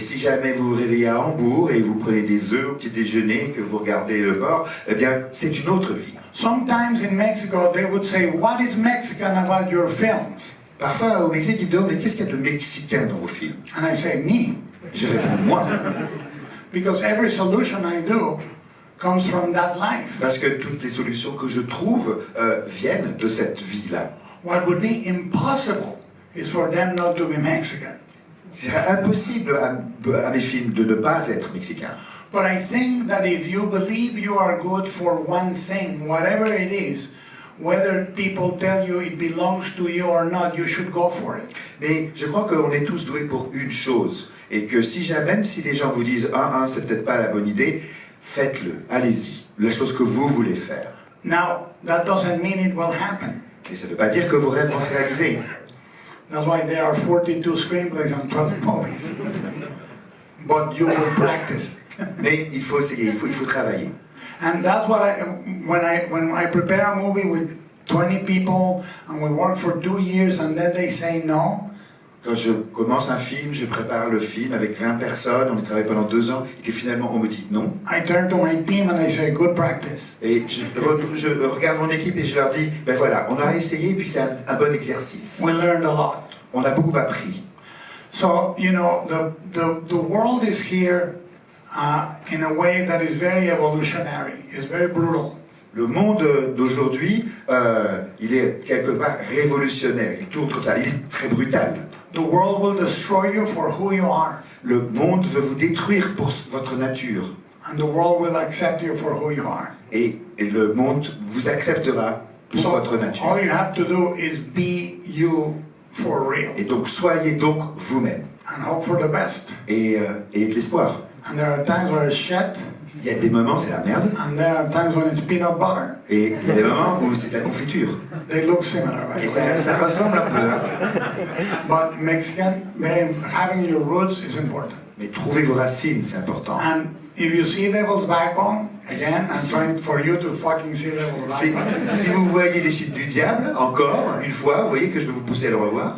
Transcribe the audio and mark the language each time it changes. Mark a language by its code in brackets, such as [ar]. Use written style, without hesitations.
[fr] Et si jamais vous vous réveillez à Hambourg et vous prenez des œufs au petit déjeuner, que vous regardez le bord, eh bien c'est une autre vie. [en] Sometimes in Mexico they would say, what is Mexican about your films? [fr] Parfois au Mexique ils me demandent, mais qu'est-ce qu'il y a de mexicain dans vos films? [en] And I say, me. [fr] Je réponds, moi. [en] Because every solution I do comes from that life. [fr] Parce que toutes les solutions que je trouve viennent de cette vie-là. [en] What would be impossible is for them not to be Mexican. [fr] C'est impossible à mes films de ne pas être mexicain. [en] But I think that if you believe you are good for one thing, whatever it is, whether people tell you it belongs to you or not, you should go for it. [fr] Mais je crois qu'on est tous doués pour une chose, et que même si les gens vous disent c'est peut-être pas la bonne idée, faites-le, allez-y, la chose que vous voulez faire. [en] Now, that doesn't mean it will happen. [fr] Et ça ne veut pas dire que vos rêves vont se réaliser. [en] That's why there are 42 screenplays and 12 movies. But you will practice. [fr] Mais il faut essayer, il faut travailler. [en] And that's what when I prepare a movie with 20 people and we work for 2 years and then they say no. [fr] Quand je commence un film, je prépare le film avec 20 personnes, on y travaille pendant 2 ans, et que finalement on me dit non. [en] I turn to my team and I say good practice. [fr] Et je regarde mon équipe et je leur dis, ben voilà, on a essayé et puis c'est un bon exercice. [en] We learned a lot. [fr] On a beaucoup appris. [en] So, you know, the world is here in a way that is very evolutionary, is very brutal. [fr] Le monde d'aujourd'hui, il est quelque part révolutionnaire, il tourne comme ça, il est très brutal. [en] The world will destroy you for who you are. [fr] Le monde veut vous détruire pour votre nature. [en] And the world will accept you for who you are. [fr] Et le monde vous acceptera pour votre nature. [en] All you have to do is be you for real. [fr] Et donc soyez donc vous-même. [en] And hope for the best. [fr] Et de l'espoir. [en] And there are times where it's shit. [fr] Il y a des moments c'est la merde. [en] And there are times when it's peanut butter. [fr] Et il y a des moments où c'est de la confiture. [en] They look similar, right? [fr] Et ça ressemble un peu. [en] But Mexican, having your roots is important. [fr] Mais trouver vos racines, c'est important. [en] And If you see Devil's Backbone, again, I'm trying for you to fucking see Devil's Backbone. [fr] Si vous voyez Les Chutes du Diable, encore une fois, vous voyez que je vais vous pousser à le revoir.